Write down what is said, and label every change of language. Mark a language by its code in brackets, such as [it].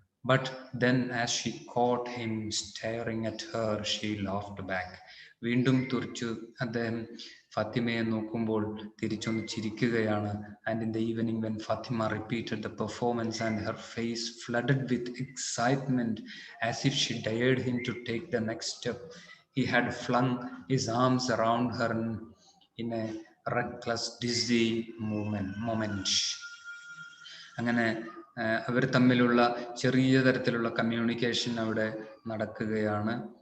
[en] But then as she caught him staring at her, she laughed back. [ml] വീണ്ടും തുറിച്ചു അദ്ദേഹം ഫാത്തിമയെ നോക്കുമ്പോൾ തിരിച്ചൊന്ന് ചിരിക്കുകയാണ്. [en] And in the evening when Fatima repeated the performance and her face flooded with excitement as if she dared him to take the next step, he had flung his arms around her in a reckless dizzy moment. [ml] അങ്ങനെ അവർ തമ്മിലുള്ള ചെറിയ തരത്തിലുള്ള communication അവിടെ നടക്കുകയാണ്.